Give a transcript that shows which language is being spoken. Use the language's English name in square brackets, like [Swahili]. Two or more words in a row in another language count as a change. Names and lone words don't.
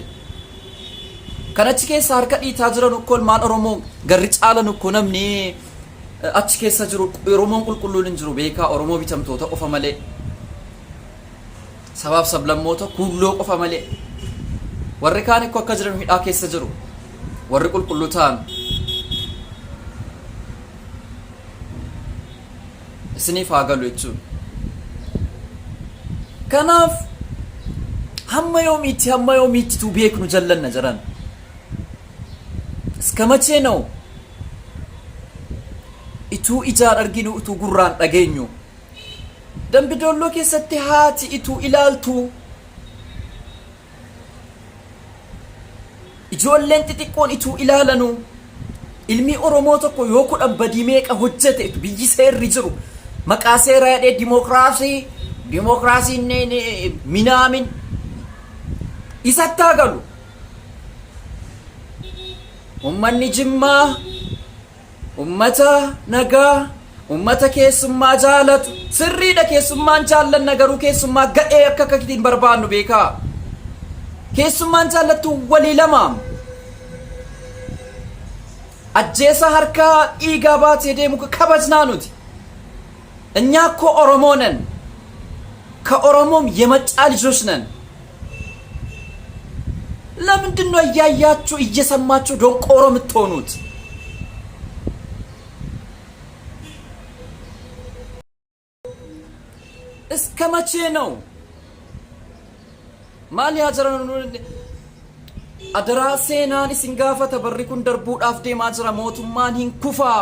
[Oromo] Kan achi keessa harka dhiitaa jiran ukkoo ilmaan Oromoo garri caalan ukkoo namni achi keessa jiru Oromoon qulqulluun hin jiru beekaa Oromoo bitamtoota qofa malee sabaaf sablammoota kulloo qofa malee warri kaan ekkoo akka jiran hidhaa keessa jiru warri qulqulluu ta'an isiniif haa galu jechuudha. Kanaaf hamma yoomiitti tu beeknu jallanna jiran [Amharic] እስከ መቼ ነው [Oromo] ኢቱ ኢጃን አርጊኑ ኢቱ ጉራን ዳገኙ ደምቢዶሎ ኬሰቲ ሃቲ ኢቱ ኢላልቱ ijoolleen xixiqqoon ituu ilaalanu ilmi oromoo tokko yoo kudhan badii meeqa hojjete biyyi seerri jiru maqaa seeraa jedhee dimokiraasiin minaamin isatti galu ummanni Jimmaa ummata nagaa ummata keessummaa jaalatu sirriidha keessummaan jaallanna garuu keessummaa gadhee akka kakkitiin barbaannu beekaa keessummaan jaallattu walii lamaam ajjeesa harkaa dhiigaa baatee deemu kabajnaa nuti [Amharic] እኛ እኮ ኦሮሞ ነን ከኦሮሞም የመጣ ልጆች ነን ለምንድን ነው እያያችሁ እየሰማችሁ ደንቆሮ የምትሆኑት እስከ መቼ ነው [Oromo] ማሊያ ጀራኑ አደራ ሴናን ሲንጋፈተ በሪኩን ደርቡዳፍ ዴማ ጅራ ሞቱማን ሂንኩፋ